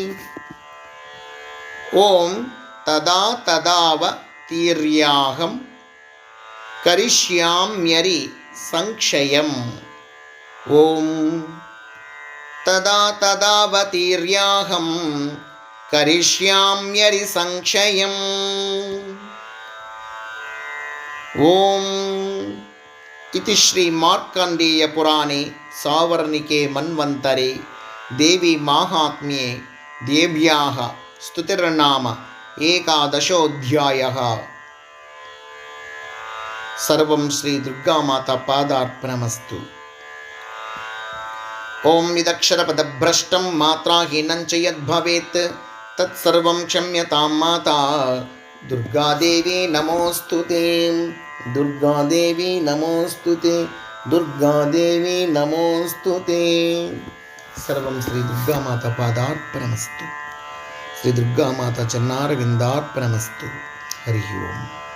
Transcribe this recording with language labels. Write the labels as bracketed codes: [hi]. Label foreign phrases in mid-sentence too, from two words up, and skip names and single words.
[sa] ఓం తదా తదావతీర్యాహం కరిష్యామ్యరి సంక్షయం. ఓం తదా తదావతీర్యాహం కరిష్యామ్యరి సంక్షయం. ఓం इति श्री मार्कंडेय पुराणे सावर्णिके मन्वन्तरे देवी माहात्म्ये देव्याः स्तुतिर्नाम एकादशोऽध्यायः. सर्वं श्री दुर्गा माता पादार्पणमस्तु. ओम निदक्षरपदभ्रष्टं मात्राहीनं च यद्भवेत् तत्सर्वं क्षम्यतां माता దుర్గాదేవి నమోస్తుతే, దుర్గాదేవి నమోస్తుతే, దుర్గాదేవి నమోస్తుతే. సర్వం శ్రీ దుర్గామాత పాదార్పణమస్తు. శ్రీ దుర్గామాత చన్నారవిందార్పణమస్తు. హరి ఓం.